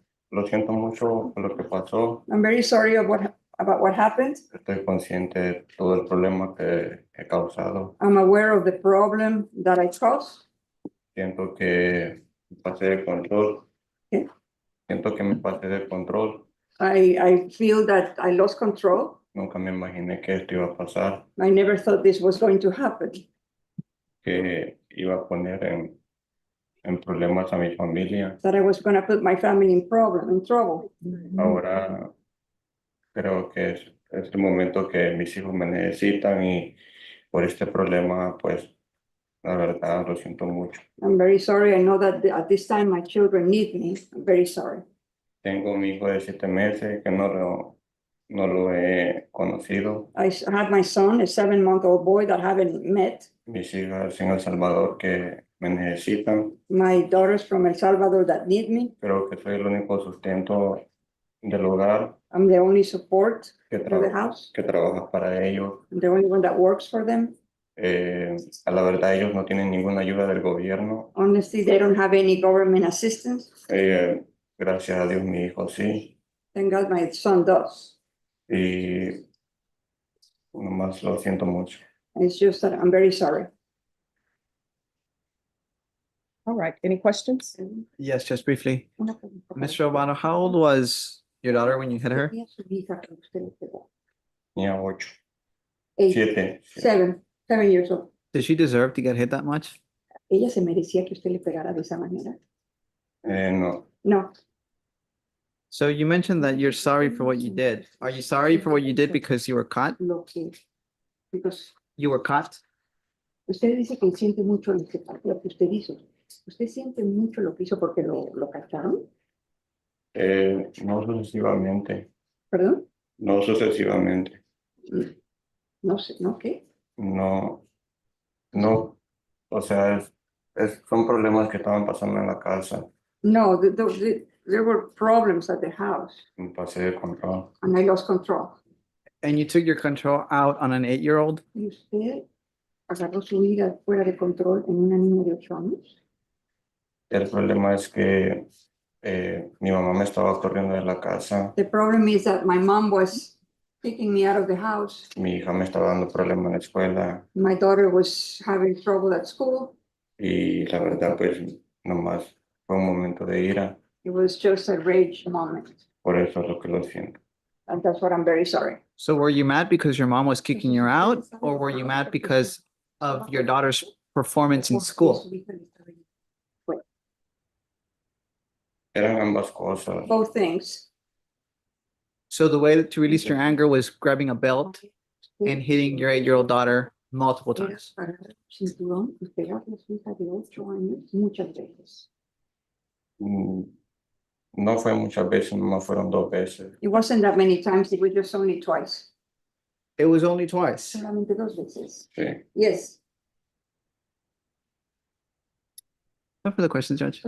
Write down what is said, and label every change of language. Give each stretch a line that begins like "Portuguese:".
Spanish: Lo siento mucho por lo que pasó.
English: I'm very sorry about what happened.
Spanish: Estoy consciente de todo el problema que he causado.
English: I'm aware of the problem that I caused.
Spanish: Siento que me pasé de control. ¿Qué? Siento que me pasé de control.
English: I feel that I lost control.
Spanish: Nunca me imaginé que esto iba a pasar,
English: I never thought this was going to happen,
Spanish: que iba a poner en problemas a mi familia.
English: that I was going to put my family in trouble.
Spanish: Ahora creo que es el momento que mis hijos me necesitan y por este problema, pues, la verdad, lo siento mucho.
English: I'm very sorry. I know that at this time my children need me. I'm very sorry.
Spanish: Tengo un hijo de 7 meses que no lo he conocido.
English: I have my son, a 7-month-old boy that I haven't met.
Spanish: Mis hijas en El Salvador que me necesitan.
English: My daughters from El Salvador that need me.
Spanish: Creo que soy el único sustento del hogar
English: I'm the only support
Spanish: que,
English: for the house.
Spanish: que trabaja para ellos.
English: I'm the only one that works for them.
Spanish: A la verdad, ellos no tienen ninguna ayuda del gobierno.
English: Honestly, they don't have any government assistance.
Spanish: Gracias a Dios, mi hijo sí.
English: Thank God my son does.
Spanish: Y nomás lo siento mucho.
English: It's just that I'm very sorry. All right, any questions? Yes, just briefly. Mr. Obano, how old was your daughter when you hit her?
Spanish: Tenía 8, 8, 7.
English: 7 years old. Did she deserve to get hit that much?
Spanish: ¿Ella se merecía que usted le pegara de esa manera? No, No.
English: So you mentioned that you're sorry for what you did. Are you sorry for what you did because you were caught? Because You were caught?
Spanish: usted dice que siente mucho lo que usted hizo. ¿Usted siente mucho lo que hizo porque lo cacharon? no sucesivamente. ¿Perdón? No sucesivamente. No sé, ¿no qué? No, o sea, son problemas que estaban pasando en la casa.
English: No, there were problems at the house
Spanish: Me pasé de control.
English: and I lost control. And you took your control out on an 8-year-old?
Spanish: ¿Y usted agarró su ira fuera de control en una niña de 8 años? El problema es que mi mamá me estaba corriendo de la casa.
English: The problem is that my mom was kicking me out of the house.
Spanish: Mi hija me estaba dando problemas en la escuela.
English: My daughter was having trouble at school.
Spanish: Y la verdad, pues, nomás fue un momento de ira.
English: It was just a rage moment.
Spanish: Por eso es lo que lo siento.
English: And that's what I'm very sorry. So were you mad because your mom was kicking you out, or were you mad because of your daughter's performance in school?
Spanish: Eran ambas cosas.
English: Both things. So the way to release your anger was grabbing a belt and hitting your 8-year-old daughter multiple times.
Spanish: Cinturón y pegarle a su hija de 8 años muchas veces. No fue muchas veces, nomás fueron 2 veces.
English: It wasn't that many times, it was just only twice. It was only twice.
Spanish: Solamente 2 veces. Sí.
English: Yes. No further questions, Judge.